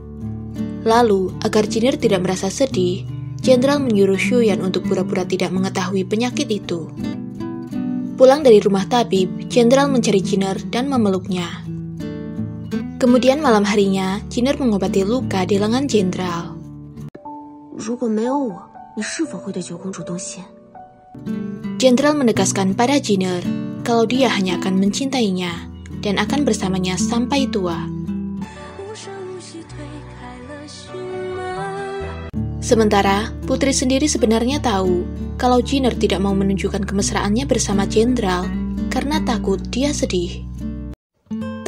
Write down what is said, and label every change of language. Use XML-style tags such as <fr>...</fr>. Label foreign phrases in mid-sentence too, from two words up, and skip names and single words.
<id>Lalu, agar Jinner tidak merasa sedih, Jenderal menyuruh Xuyan untuk pura-pura tidak mengetahui penyakit itu. Pulang dari rumah tabib, Jenderal mencari Jinner dan memeluknya. Kemudian malam harinya, Jinner mengobati luka di lengan Jenderal.</id> <zh>如果没有我，你是否会对九公主动心？</zh> <id>Jenderal menegaskan pada Jinner kalau dia hanya akan mencintainya dan akan bersamanya sampai tua. Sementara, putri sendiri sebenarnya tahu kalau Jinner tidak mau menunjukkan kemesraannya bersama Jenderal karena takut dia sedih.</id>